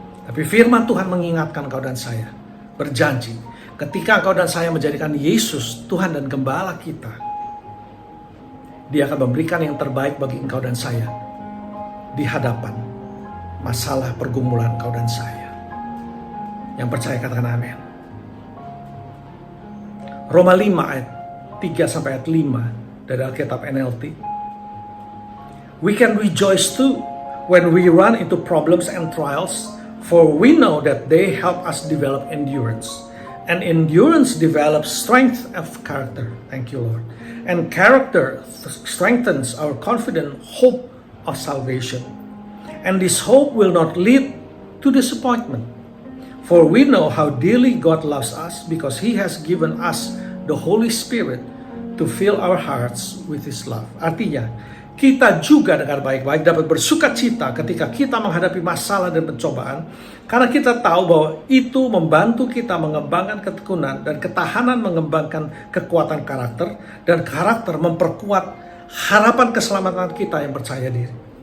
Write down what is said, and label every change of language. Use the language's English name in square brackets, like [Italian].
[Indonesian] Tapi firman Tuhan mengingatkan kau dan saya, berjanji, ketika kau dan saya menjadikan Yesus Tuhan dan Gembala kita, Dia akan memberikan yang terbaik bagi engkau dan saya di hadapan masalah pergumulan kau dan saya. Yang percaya katakan amin. Roma 5 ayat 3-5 dari Alkitab NLT. [English] We can rejoice too when we run into problems and trials, for we know that they help us develop endurance. And endurance develops strength of character. Thank you, Lord. And character strengthens our confident hope of salvation. And this hope will not lead to disappointment. For we know how dearly God loves us because He has given us the Holy Spirit to fill our hearts with His love. [Indonesian] Artinya, kita juga dengan baik-baik dapat bersuka cita ketika kita menghadapi masalah dan pencobaan, karena kita tahu bahwa itu membantu kita mengembangkan ketekunan dan ketahanan, mengembangkan kekuatan karakter, dan karakter memperkuat harapan keselamatan kita yang percaya diri.